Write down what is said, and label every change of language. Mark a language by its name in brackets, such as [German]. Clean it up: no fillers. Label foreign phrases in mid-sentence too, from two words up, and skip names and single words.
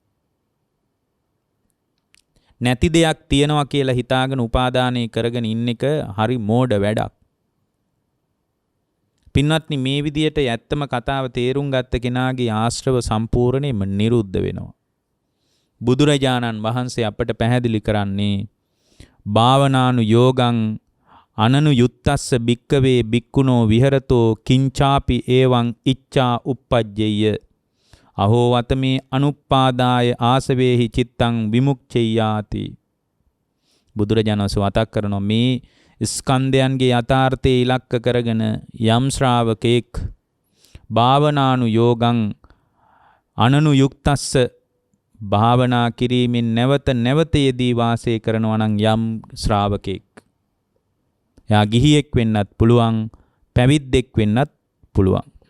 [Sinhala] නැති දෙයක් තියනවා කියලා හිතාගෙන උපාදානය කරගෙන ඉන්න එක හරි මෝඩ වැඩක්. පින්වත්නි මේ විදියට ඇත්තම කතාව තේරුම් ගත්ත කෙනාගේ ආශ්‍රව සම්පූර්ණයෙන්ම නිරුද්ධ වෙනවා. බුදුරජාණන් වහන්සේ අපට පැහැදිලි කරන්නේ [Pali] භාවනානු යෝගං අනනු යුත්තස්ස භික්කවේ භික්කුණෝ විහෙරතෝ කිංචාපි ඒවං ඉච්ඡා uppajjeyya අහෝ වතමේ අනුප්පාදාය ආසවේහි චිත්තං විමුක්ඛෙයාති. [Sinhala] බුදුරජාණන් වහන්සේ මතක් කරනවා මේ ස්කන්ධයන්ගේ යථාර්ථයේ ඉලක්ක කරගෙන යම් ශ්‍රාවකෙක් [Pali] භාවනානු යෝගං අනනු යුක්තස්ස [Sinhala] භාවනා කිරීමෙන් නැවත නැවත යෙදී වාසය කරනවා නම් යම් ශ්‍රාවකෙක් එයා ගිහියෙක් වෙන්නත් පුළුවන් පැවිද්දෙක් වෙන්නත් පුළුවන්.